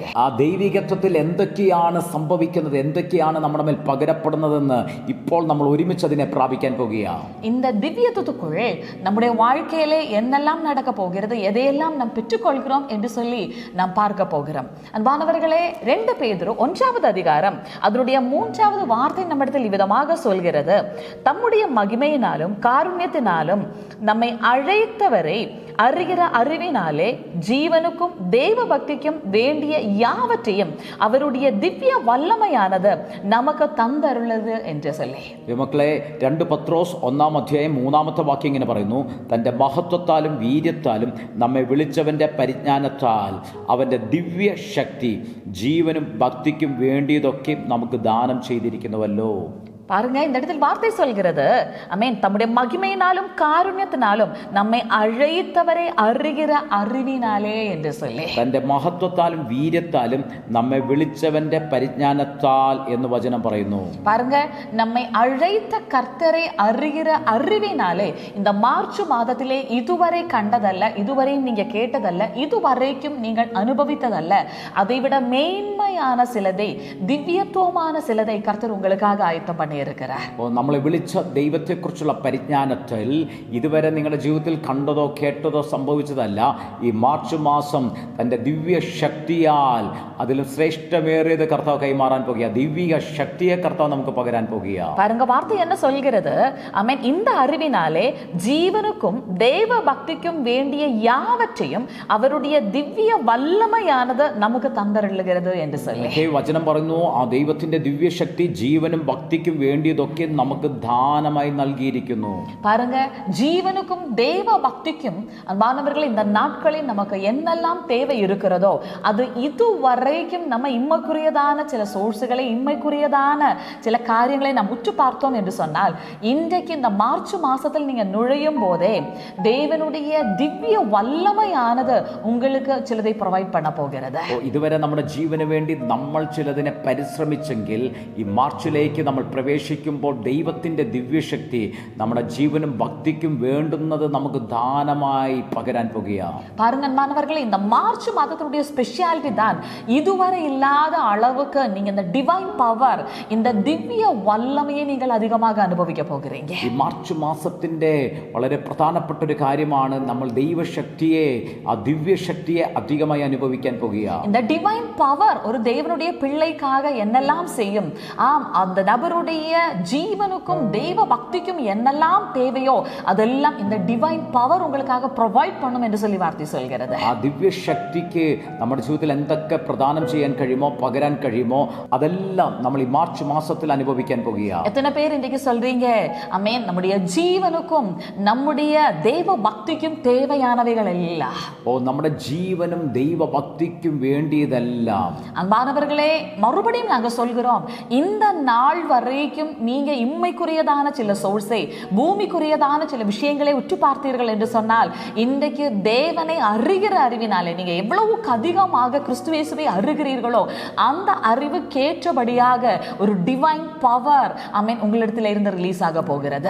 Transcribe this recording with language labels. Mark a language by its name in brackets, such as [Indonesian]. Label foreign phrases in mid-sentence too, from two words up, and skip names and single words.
[Malayalam] ആ ദൈവികത്വത്തിൽ എന്തൊക്കെയാണ് സംഭവിക്കുന്നത്, എന്തൊക്കെയാണ് നമ്മുടെ മേൽ പകരപ്പെടുന്നതെന്ന് ഇപ്പോൾ നമ്മൾ ഒരുമിച്ച് അതിനെ പ്രാപിക്കാൻ പോകുകയാണ്. [Tamil] இந்த திவ்யத்துவத்துக்குள் நம்முடைய வாழ்க்கையிலே என்னெல்லாம் நடக்க போகிறது, எதையெல்லாம் நாம் பெற்றுக்கொள்கிறோம் என்று சொல்லி நாம் பார்க்க போகிறோம். அன்பானவர்களே, 2 பேதுரு 1 அதிகாரம் அதனுடைய 3வது வார்த்தை நம்மிடத்தில் இவ்விதமாக சொல்கிறது: தம்முடைய மகிமையினாலும் காருண்யத்தினாலும் நம்மை அழைத்தவரை அறிகிற அறிவினாலே ஜீவனுக்கும் தேவ பக்திக்கும் வேண்டிய யாவற்றையும் அவருடைய திவ்ய வல்லமையானது நமக்கு தந்தருளது என்று சொல்லி. [Malayalam] മക്കളെ, 2 പത്രോസ് 1-ാം അധ്യായം 3-ാമത്തെ വാക്യം ഇങ്ങനെ പറയുന്നു: തൻ്റെ മഹത്വത്താലും വീര്യത്താലും നമ്മെ വിളിച്ചവൻ്റെ പരിജ്ഞാനത്താൽ അവൻ്റെ ദിവ്യ ശക്തി ജീവനും ഭക്തിക്കും വേണ്ടിയതൊക്കെ നമുക്ക് ദാനം ചെയ്തിരിക്കുന്നുവല്ലോ. [Tamil] பாருங்க, இந்த இடத்தில் வார்த்தை சொல்கிறது, ஆமென், தம்முடைய மகிமையினாலும் காருண்யத்தினாலும் நம்மை அழைத்தவரை அறிகிற அறிவினாலே என்று சொல்லி. [Malayalam] തന്റെ മഹത്വത്താലും വീര്യത്താലും നമ്മെ വിളിച്ചവന്റെ പരിജ്ഞാനത്താൽ എന്ന് വചനം പറയുന്നു. [Tamil] பாருங்க, நம்மை அழைத்த கர்த்தரை அறிகிற அறிவினாலே. இந்த மார்ச் மாதத்திலே இதுவரை கண்டதல்ல, இதுவரையும் நீங்க கேட்டதல்ல, இதுவரைக்கும் நீங்கள் அனுபவித்ததல்ல, அதைவிட மேன்மையான சிலதை, திவ்யத்துவமான சிலதை கர்த்தர் உங்களுக்காக ஆயத்தம் பண்ணி இருக்கிறார். [Malayalam] നമ്മളെ വിളിച്ച ദൈവത്തെക്കുറിച്ചുള്ള പരിജ്ഞാനത്തിൽ ഇതുവരെ നിങ്ങളുടെ ജീവിതത്തിൽ കണ്ടതോ കേട്ടതോ സംഭവിച്ചതല്ല. ഈ മാർച്ച് മാസം തൻ്റെ ദിവ്യ ശക്തിയാൽ അതിലും ശ്രേഷ്ഠമേറിയത് കർത്താവ് കൈമാറാൻ പോകുക. ദിവ്യ ശക്തിയെ കർത്താവ് നമുക്ക് പകരാൻ പോകുക. [Tamil] பாருங்க, வார்த்தை என்ன சொல்கிறது? ஆமென். இந்த அறிவினாலே ஜீவனுக்கும் தேவ பக்திக்கும் வேண்டிய யாவற்றையும் அவருடைய திவ்ய வல்லமையானது நமக்கு தந்தருளுகிறது என்று சொல்லி. [Malayalam] വചനം പറയുന്നു, ആ ദൈവത്തിന്റെ ദിവ്യ ശക്തി ജീവനും ഭക്തിക്കും വേണ്ടിയതൊക്കെ നമുക്ക് ദാനമായി നൽകിയിരിക്കുന്നു. [Tamil] பாருங்க, ஜீவனுக்கும் தேவ பக்திக்கும் அன்பானவர்கள் இந்த நாட்களில் நமக்கு என்னெல்லாம் தேவை இருக்கிறதோ அது இதுவரைக்கும் நம்ம இம்மைக்குரியதான சில சோர்ஸுகளை, இம்மைக்குரியதான சில காரியங்களை நாம் உற்று பார்த்தோம் என்று சொன்னால், இன்றைக்கு இந்த மார்ச் மாசத்தில் நீங்க நுழையும் போதே தேவனுடைய திவ்ய வல்லமையானது உங்களுக்கு ചിലதை പ്രൊവൈഡ് பண்ண പോകുന്നത്. [Malayalam] ഇതുവരെ നമ്മുടെ ജീവന് വേണ്ടി നമ്മൾ ചിലതിനെ പരിശ്രമിച്ചെങ്കിൽ ഈ മാർച്ചിലേക്ക് നമ്മൾ പ്രവേശിക്കുമ്പോൾ ദൈവത്തിന്റെ ദിവ്യശക്തി നമ്മുടെ ജീവനും ഭക്തിക്കും വേണ്ടുന്നത് നമുക്ക് ദാനമായി പകരാൻ പോകുകയാണ്. [Tamil] பாருங்க அன்பானவர்களே, இந்த மார்ச் மாதத்தினுடைய ஸ்பெஷாலிட்டி தான் இதுவரை இல்லாத அளவுக்கு நீங்க இந்த [English] divine power, [Tamil] இந்த திவ்ய வல்லமையை நீங்கள் அதிகமாக அனுபவிக்க போகிறீங்க. [Malayalam] ഈ മാർച്ച് മാസത്തിന്റെ വളരെ പ്രധാനപ്പെട്ട ഒരു കാര്യമാണ് നമ്മൾ ദൈവശക്തിയെ, ആ ദിവ്യശക്തിയെ അധികമായി അനുഭവിക്കാൻ പോകുകയാണ്. [Tamil] இந்த [English] divine power [Tamil] ஒரு தேவனுடைய பிள்ளைக்காக என்னெல்லாம் செய்யும், அந்த நபருடைய ஜீவனுக்கும் தெய்வ பக்திக்கும் என்னெல்லாம் தேவையோ அதெல்லாம் இந்த [English] divine power [Tamil] உங்களுக்காக ப்ரொவைட் பண்ணும் என்று சொல்லி வார்த்தை சொல்கிறது. [Malayalam] ആ ദിവ്യശക്തിക്ക് നമ്മുടെ ജീവിതത്തിൽ എന്തൊക്കെ പ്രദാനം ചെയ്യാൻ കഴിയുമോ, പകരാൻ കഴിയുമോ, അതെല്ലാം നമ്മൾ ഈ മാർച്ച് മാസത്തിൽ അനുഭവിക്കാൻ പോകുകയാണ്. [Tamil] எத்தனை பேர் இன்றைக்கு சொல்றீங்க, ஆமென், நம்முடைய ஜீவனுக்கும் நம்முடைய தெய்வ பக்திக்கும் தேவையானவைகள் எல்லாம், [Malayalam] നമ്മുടെ ജീവനും ദൈവഭക്തിക്കും വേണ്ടിയതെല്ലാം. [Tamil] அன்பானவர்களே, மறுபடியும் நாங்க சொல்கிறோம், இந்த நாள் வரைக்கும் நீங்க இம்மைக்குரியதான சில சோர்ஸை, பூமிக்குரியதான சில விஷயங்களை உற்று பார்த்தீர்கள் என்று சொன்னால், இன்றைக்கு தேவனை அறிகிற அறிவினாலே நீங்க எவ்வளவுக்கு அதிகமாக கிறிஸ்துவேசுவை அறிகிறீர்களோ அந்த அறிவுக்கேற்றபடியாக ஒரு [English] divine power, [Tamil] ஆமென், உங்களிடத்தில் இருந்து ரிலீஸ் ஆக போகிறது.